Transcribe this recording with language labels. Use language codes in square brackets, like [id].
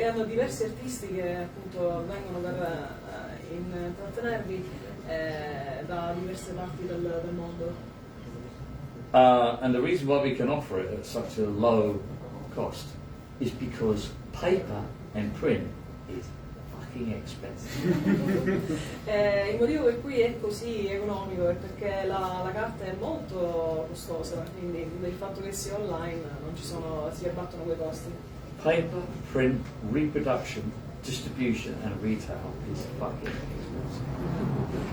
[it] E hanno diversi artisti che appunto vengono per intrattenervi da diverse parti del mondo. [en] And the reason why we can offer it at such a low cost is because paper and print is fucking expensive. [it] Il motivo per cui è così economico è perché la carta è molto costosa, quindi il fatto che sia online non si abbattono quei costi. [en] Paper, print, reproduction, distribution and retail is fucking expensive.